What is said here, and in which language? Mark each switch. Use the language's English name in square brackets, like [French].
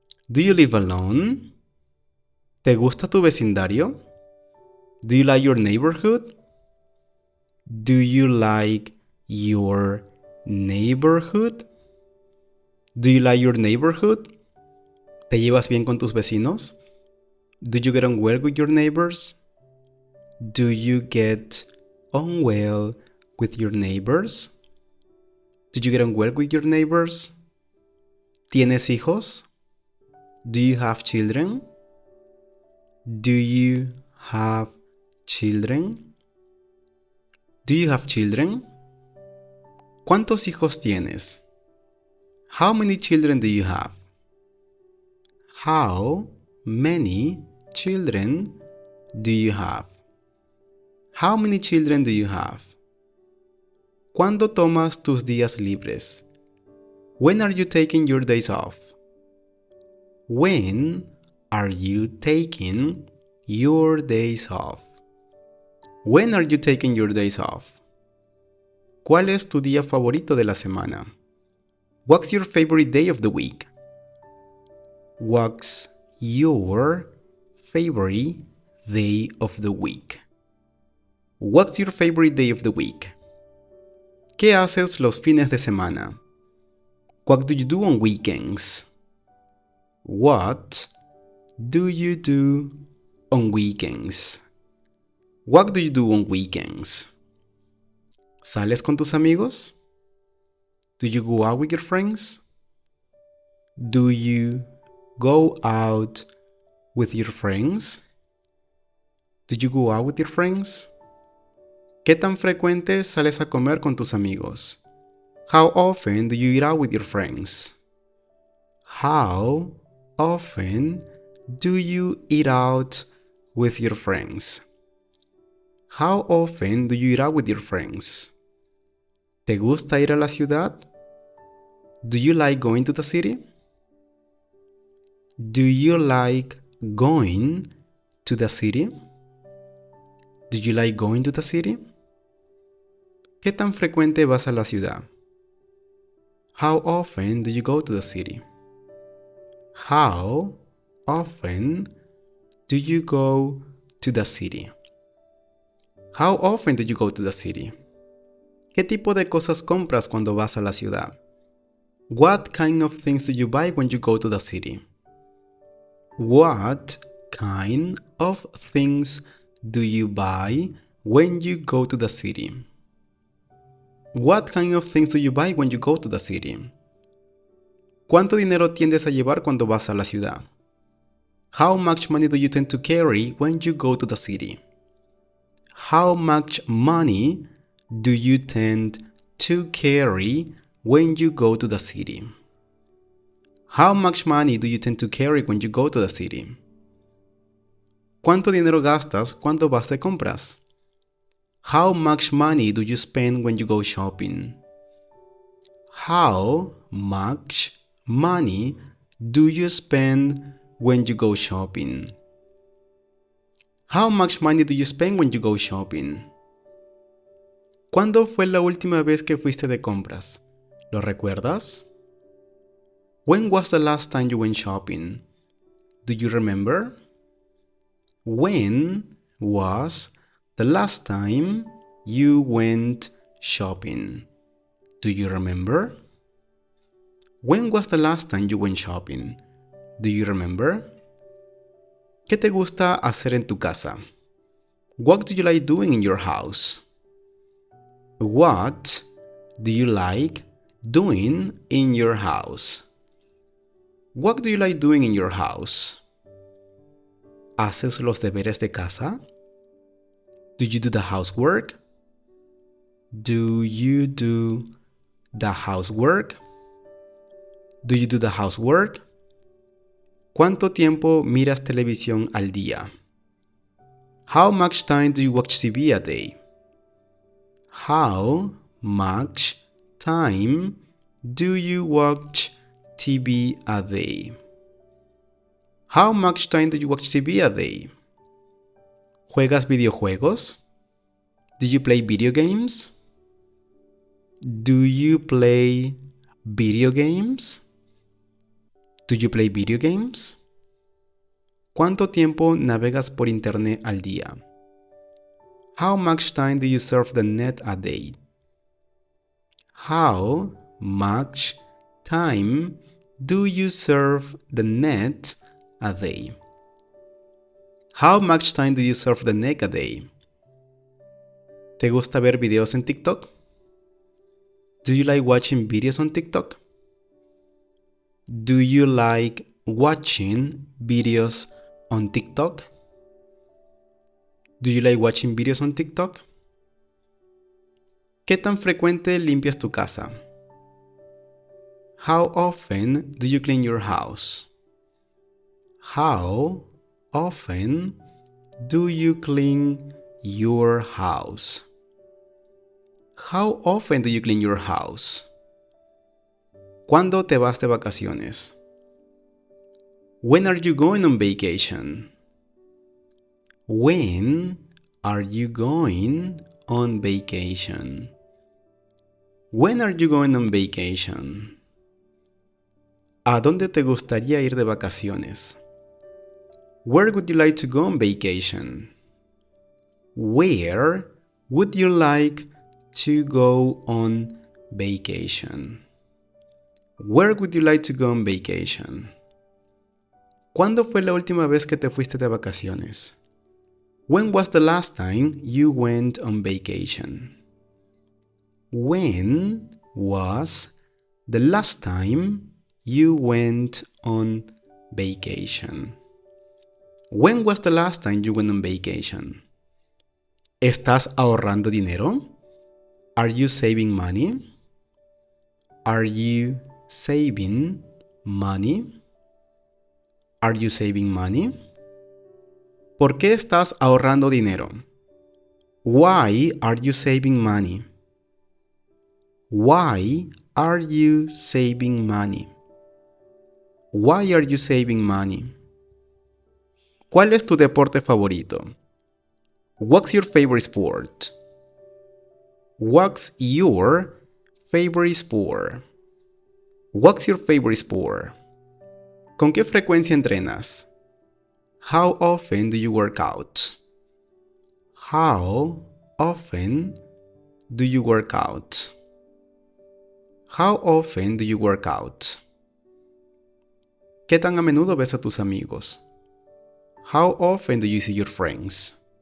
[English] Do you live alone? [Spanish] ¿Te gusta tu vecindario? [English] Do you like your neighborhood? Do you like your neighborhood? Do you like your neighborhood? [Spanish] ¿Te llevas bien con tus vecinos? [English] Do you get on well with your neighbors? Do you get on well with your neighbors? Did you get on well with your neighbors? [Spanish] ¿Tienes hijos? [English] Do you have children? Do you have children? Do you have children? [Spanish] ¿Cuántos hijos tienes? [English] How many children do you have? How many children do you have? How many children do you have? [Spanish] ¿Cuándo tomas tus días libres? [English] When are you taking your days off? When are you taking your days off? When are you taking your days off? [Spanish] ¿Cuál es tu día favorito de la semana? [English] What's your favorite day of the week? What's your favorite day of the week? What's your favorite day of the week? [Spanish] ¿Qué haces los fines de semana? [English] What do you do on weekends? What do you do on weekends? What do you do on weekends? [Spanish] ¿Sales con tus amigos? [English] Do you go out with your friends? Do you go out with your friends? Do you go out with your friends? [Spanish] ¿Qué tan frecuente sales a comer con tus amigos? [English] How often do you eat out with your friends? How often do you eat out with your friends? How often do you eat out with your friends? [Spanish] ¿Te gusta ir a la ciudad? [English] Do you like going to the city? Do you like going to the city? Do you like going to the city? [Spanish] ¿Qué tan frecuente vas a la ciudad? [English] How often do you go to the city? How often do you go to the city? How often do you go to the city? [Spanish] ¿Qué tipo de cosas compras cuando vas a la ciudad? [English] What kind of things do you buy when you go to the city? What kind of things do you buy when you go to the city? What kind of things do you buy when you go to the city? [Spanish] ¿Cuánto dinero tiendes a llevar cuando vas a la ciudad? [English] How much money do you tend to carry when you go to the city? How much money do you tend to carry when you go to the city? How much money do you tend to carry when you go to the city? [Spanish] ¿Cuánto dinero gastas cuando vas de compras? [English] How much money do you spend when you go shopping? How much money do you spend when you go shopping? How much money do you spend when you go shopping? [Spanish] ¿Cuándo fue la última vez que fuiste de compras? ¿Lo recuerdas? [English] When was the last time you went shopping? Do you remember? When was the last time you went shopping? Do you remember? When was the last time you went shopping? Do you remember? [Spanish] ¿Qué te gusta hacer en tu casa? [English] What do you like doing in your house? What do you like doing in your house? What do you like doing in your house? [Spanish] ¿Haces los deberes de casa? [English] Do you do the housework? Do you do the housework? Do you do the housework? [Spanish] ¿Cuánto tiempo miras televisión al día? [English] How much time do you watch TV a day? How much time do you watch TV a day? How much time do you watch TV a day? [Spanish] ¿Juegas videojuegos? [English] Do you play video games? Do you play video games? Do you play video games? [Spanish] ¿Cuánto tiempo navegas por internet al día? [English] How much time do you surf the net a day? How much time do you surf the net a day? How much time do you surf the net a day? [Spanish] ¿Te gusta ver videos en TikTok? [English] Do you like watching videos on TikTok? Do you like watching videos on TikTok? Do you like watching videos on TikTok? [Spanish] ¿Qué tan frecuente limpias tu casa? [English] How often do you clean your house? How often do you clean your house? How often do you clean your house? [Spanish] ¿Cuándo te vas de vacaciones? [English] When are you going on vacation? When are you going on vacation? When are you going on vacation? [Spanish] ¿A dónde te gustaría ir de vacaciones? [English] Where would you like to go on vacation? Where would you like to go on vacation? Where would you like to go on vacation? [Spanish] ¿Cuándo fue la última vez que te fuiste de vacaciones? [English] When was the last time you went on vacation? When was the last time you went on vacation? When was the last time you went on vacation? [Spanish] ¿Estás ahorrando dinero? [English] Are you saving money? Are you saving money? Are you saving money? [Spanish] ¿Por qué estás ahorrando dinero? [English] Why are you saving money? Why are you saving money? Why are you saving money? [Spanish] ¿Cuál es tu deporte favorito? [English] What's your favorite sport? What's your favorite sport? What's your favorite sport? [Spanish] ¿Con qué frecuencia entrenas? [English] How often do you work out? How often do you work out? How often do you work out? [Spanish] ¿Qué tan a menudo ves a tus amigos? [English] How often do you see your friends?